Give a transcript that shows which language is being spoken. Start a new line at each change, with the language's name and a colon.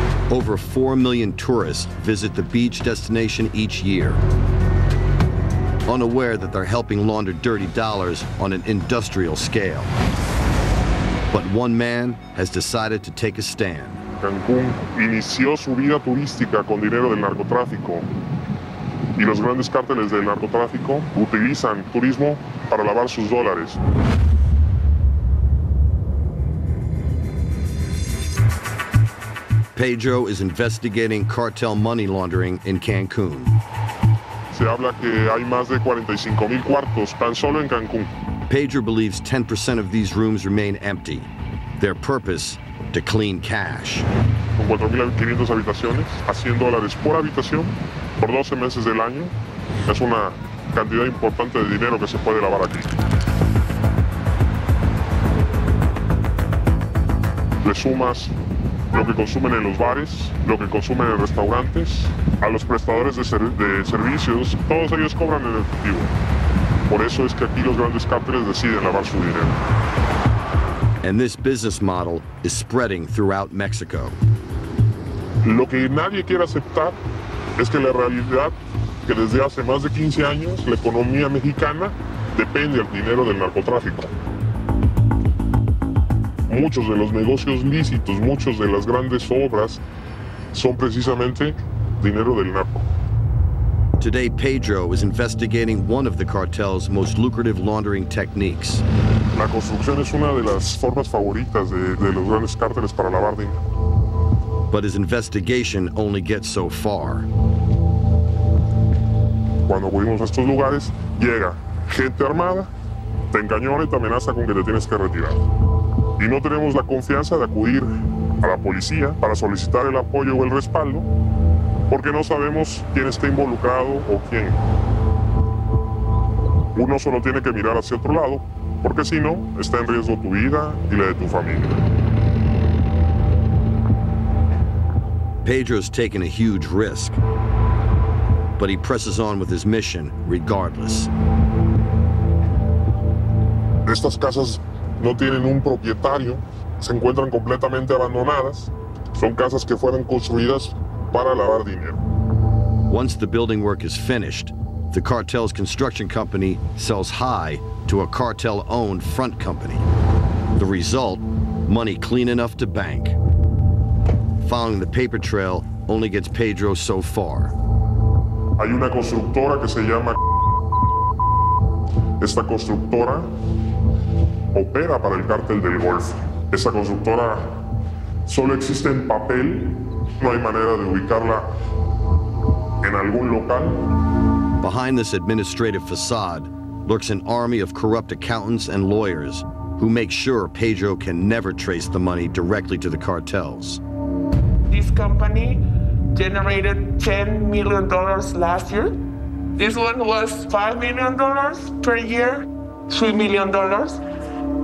English: Over 4 million tourists visit the beach destination each year, unaware that they're helping launder dirty dollars on an industrial scale. But one man has decided to take a stand.
Spanish: Cancún inició su vida turística con dinero del narcotráfico y los grandes cárteles del narcotráfico utilizan turismo para lavar sus dólares.
English: Pedro is investigating cartel money laundering in Cancun.
Spanish: Se habla que hay más de 45,000 cuartos tan solo en Cancún.
English: Pedro believes 10% of these rooms remain empty. Their purpose, to clean cash.
Spanish: Con 4,500 habitaciones, a $100 por habitación, por 12 meses del año, es una cantidad importante de dinero que se puede lavar aquí. Le sumas lo que consumen en los bares, lo que consumen en restaurantes, a los prestadores de servicios, todos ellos cobran en efectivo. Por eso es que aquí los grandes cárteles deciden lavar su dinero.
English: And this business model is spreading throughout Mexico.
Spanish: Lo que nadie quiere aceptar es que la realidad que desde hace más de 15 años la economía mexicana depende del dinero del narcotráfico. Muchos de los negocios lícitos, muchas de las grandes obras son precisamente dinero del narco.
English: Today, Pedro is investigating one of the cartel's most lucrative laundering techniques.
Spanish: La construcción es una de las formas favoritas de los grandes cárteles para lavar dinero.
English: But his investigation only gets so far.
Spanish: Cuando acudimos a estos lugares, llega gente armada, te encañona y te amenaza con que te tienes que retirar. Y no tenemos la confianza de acudir a la policía para solicitar el apoyo o el respaldo, porque no sabemos quién está involucrado o quién. Uno solo tiene que mirar hacia otro lado, porque si no, está en riesgo tu vida y la de tu familia.
English: Pedro's taken a huge risk, but he presses on with his mission regardless.
Spanish: Estas casas no tienen un propietario, se encuentran completamente abandonadas. Son casas que fueron construidas para lavar dinero.
English: Once the building work is finished, the cartel's construction company sells high to a cartel-owned front company. The result, money clean enough to bank. Following the paper trail only gets Pedro so far.
Spanish: Hay una constructora que se llama... Esta constructora opera para el cártel del Golfo. Esta constructora solo existe en papel, no hay manera de ubicarla en algún local.
English: Behind this administrative facade lurks an army of corrupt accountants and lawyers who make sure Pedro can never trace the money directly to the cartels. This company generated $10 million last year. This one was $5 million per year, $3 million.